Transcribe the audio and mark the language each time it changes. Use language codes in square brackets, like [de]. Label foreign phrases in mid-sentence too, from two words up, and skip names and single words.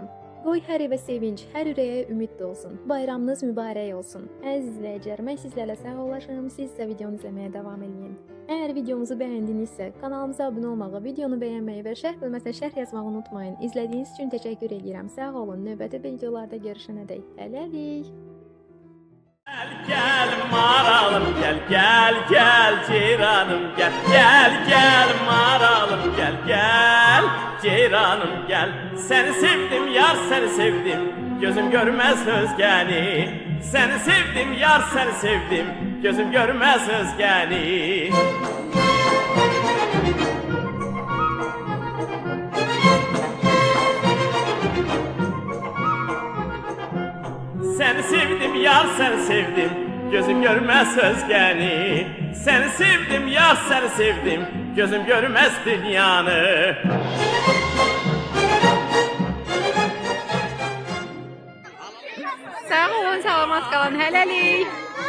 [az] Qoy hər evə sevinç, hər ürəyə ümid dolsun. Bayramınız mübarək olsun. Əziz izləyicilər, mən sizlərlə sağollaşım. Siz isə videonu izləməyə davam edin. Əgər videomuzu bəyəndinizsə, kanalımıza abunə olmağı, videonu bəyənməyi və şərh bölməsinə şərh yazmağı unutmayın. İzlədiyiniz üçün təşəkkür edirəm. Sağ olun. Növbəti videolarda görüşənədək. Hələlik. [tr] Gel maralım gel gel gel ceyranım gel gel gel maralım gel gel ceyranım gel seni sevdim yar seni sevdim gözüm görmez özgeni seni sevdim yar seni sevdim gözüm görmez özgeni Seni sevdim yar seni sevdim gözüm görmez özgeni Seni sevdim yar seni sevdim gözüm görmez dünyanı [az] Sağ olun, salamat qalın. Hələlik.